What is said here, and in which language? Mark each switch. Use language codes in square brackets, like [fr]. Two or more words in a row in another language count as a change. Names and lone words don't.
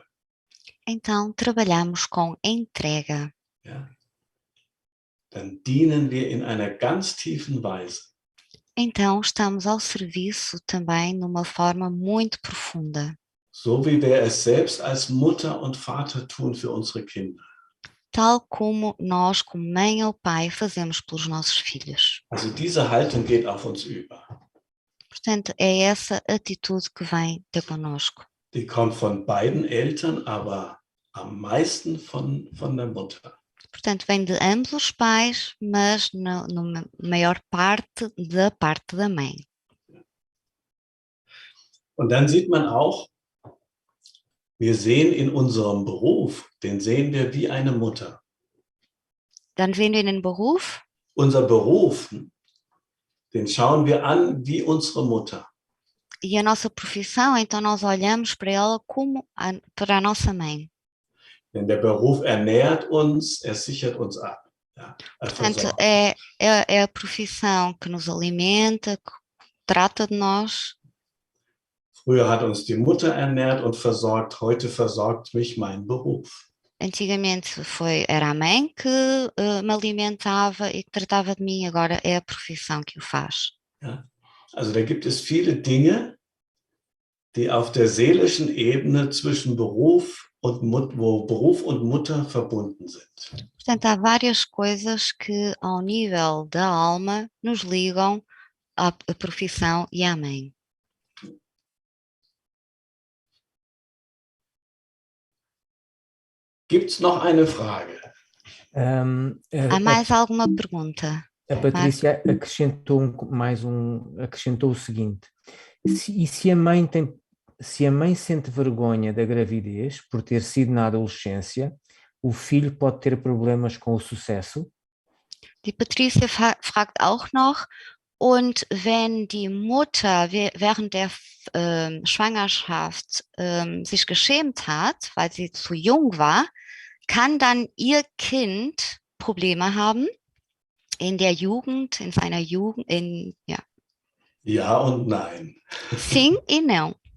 [pt] então trabalhamos com entrega. [de] Ja? Dann dienen wir in einer ganz tiefen Weise. [pt] Então estamos ao serviço também numa forma muito profunda. [de] So wie wir es selbst als Mutter und Vater tun für unsere Kinder. [pt] Tal como nós, como mãe ou pai, fazemos pelos nossos filhos. [de] Also diese Haltung geht auf uns über. [pt] Portanto, é essa atitude que vem ter connosco. [de] Die kommt von beiden Eltern, aber am meisten von der Mutter. [pt] Portanto, vem de ambos os pais, mas na maior parte da mãe. [de] Und dann sieht man auch, wir sehen in unserem Beruf, den sehen wir wie eine Mutter. Dann sehen wir den Beruf. Unser Beruf, den schauen wir an wie unsere Mutter. [pt] E a nossa profissão, então nós olhamos para ela como para a nossa mãe. [de] Denn der Beruf ernährt uns, er sichert uns ab. Ja, [pt] Portanto, é a profissão que nos alimenta, que trata de nós. [de] Früher hat uns die Mutter ernährt und versorgt, heute versorgt mich mein Beruf. [pt] Antigamente era a mãe que me alimentava e que tratava de mim, agora é a profissão que o faz. [de] Ja? Also da gibt es viele Dinge, die auf der seelischen Ebene zwischen Beruf und Mutter verbunden sind. [pt] Portanto, há várias coisas que ao nível da alma nos ligam à profissão e à mãe. [de] Gibt es noch eine Frage? [pt] Há mais alguma pergunta? A Patrícia acrescentou o seguinte: se a mãe sente vergonha da gravidez por ter sido na adolescência, o filho pode ter problemas com o sucesso? [de] Die Patricia fragt auch noch, und wenn die Mutter während der Schwangerschaft sich geschämt hat, weil sie zu jung war, kann dann ihr Kind Probleme haben in der Jugend, in seiner Jugend, ja. Ja und nein. [pt] Sim e não.